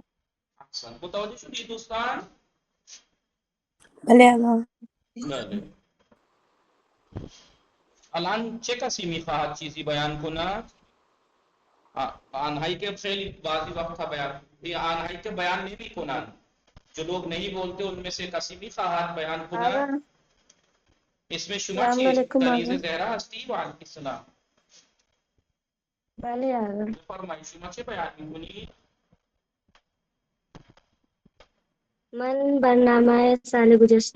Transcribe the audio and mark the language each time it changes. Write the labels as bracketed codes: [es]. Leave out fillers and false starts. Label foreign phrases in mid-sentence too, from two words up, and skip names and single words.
[fa] احسن. متوجه شدید دوستان؟ بله آقا. بله. الان چه کسی میخواهد چیزی بیان کند؟ آنهایی که خیلی بعضی وقت بیان آنهایی که بیان نمی کنند، [ur] جو لوگ نہیں بولتے ان میں سے [fa] کسی میخواهد بیان کند؟ آقا اسم شما السلام چیست؟ علیکم کنیز آقا. زهرا هستی؟ [ar] و علیکم السلام. [fa] بله آقا. فرمایید شما چه بیان میکنید؟ من برنامه سال گذشته